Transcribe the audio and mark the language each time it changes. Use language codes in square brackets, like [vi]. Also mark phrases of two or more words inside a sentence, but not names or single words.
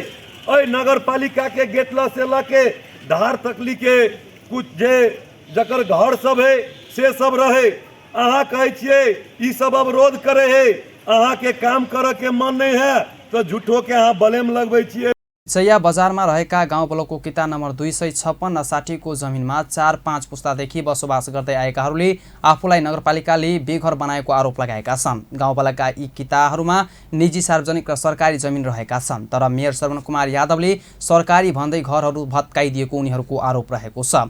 [mai] अ नगर पालिका के गेट से लके धार तकली के कुछ जे जकर घर सब है से सब रहे। अहाँ कहे छिए ई सब अवरोध करे है, अहाँ के काम करे के मन नहीं है तो झूठो के अहाँ बलेम लगबै छिए। [ne] चैया बजारमा रहेका गाउँ ब्लकको किता नम्बर 256 र 60 को जमिनमा 4-5 पुस्तादेखि बसोबास गर्दै आएकाहरूले आफूलाई नगरपालिकाले बेघर बनाएको आरोप लगाएका छन्। गाउँपालिका यी किताहरूमा निजी, सार्वजनिक र सरकारी जमिन रहेका छन्, तर मेयर श्रवण कुमार यादवले सरकारी भन्दै घरहरू भत्काइदिएको उनीहरूको आरोप रहेको छ।